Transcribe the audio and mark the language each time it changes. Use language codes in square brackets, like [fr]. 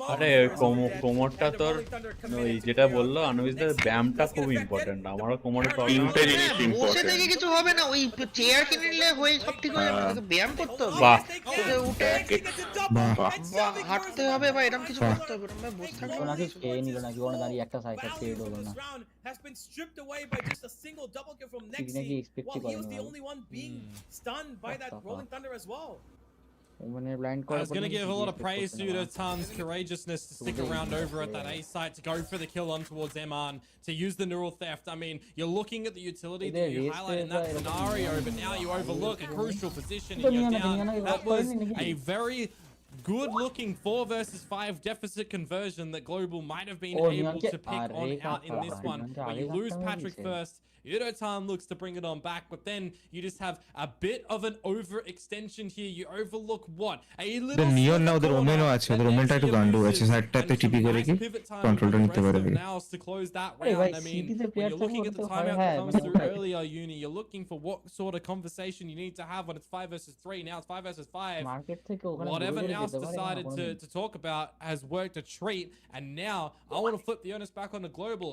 [bn] আরে কোমরটা তোর ওই যেটা বললো আনুবিসদের ব্যায়ামটা খুব ইম্পর্টেন্ট আমারও কোমরে প্রবলেম তিনটে জিনিস বসে [en] important [bn] থেকে কিছু হবে না ওই চেয়ার কিনে নিলে হয়ে সব ঠিক হয়ে যাবে তো ব্যায়াম করতে হবে বাহ উঠে বাহ হাঁটতে হবে বা এরকম কিছু করতে হবে আমরা বসে থাকবো তো নাকি খেয়ে নিল নাকি ওখানে দাঁড়িয়ে একটা সাইকেল ট্রেড হলো না [en] has been stripped away by just a single double kill from [bn] নাকি [en] Nexi, expect while he was [bn] করেনি [en] the only one being stunned by that rolling thunder as well. I was going to give a lot of praise to Udotan's courageousness to stick around over at that A site, to go for the kill on towards Eman, to use the neural theft. I mean, you're looking at the utility that you highlight in that scenario, but now you overlook a crucial position and you're down. That was a very good looking 4 versus 5 deficit conversion that Global might have been able to pick on out in this one. But you lose Patrick first. Udotan looks to bring it on back, but then you just have a bit of an overextension here. You overlook what? A little Neon now [bn] ওদের ওমেনও আছে, ওদের ওমেনটা একটু গান্ডু আছে, সাইডটাতে টিপি করে কি কন্ট্রোলটা নিতে পারে। [en] NAOS to close that round. I mean, when you're looking at the timeout that comes through earlier, Uni, you're looking for what sort of conversation you need to have when it's 5 versus 3. Now it's 5 versus 5. Whatever NAOS decided to talk about has worked a treat, and now I want to flip the onus back on the Global.